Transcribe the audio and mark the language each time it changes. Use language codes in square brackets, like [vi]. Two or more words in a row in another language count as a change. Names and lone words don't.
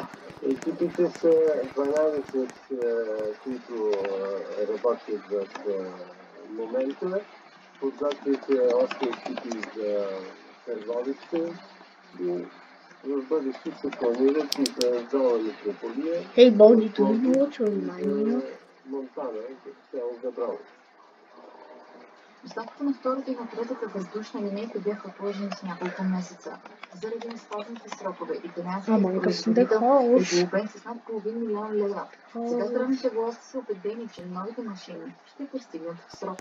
[bg] Екипите са 12, които работят в момента. Подготвят още екипи за Търговище и в бъдеще се планират и за зона Митрополия. [en] Hey, Baldi, do you know what to remind me of? [bg] Монтана, село Габрово. Доставката на втората и на третата въздушна линейка бяха отложени с няколко месеца. Заради неспазните срокове италианският производител е глобен с над половин милион лева. Сега здравните власти са убедени, че новите машини ще постигнат в срок.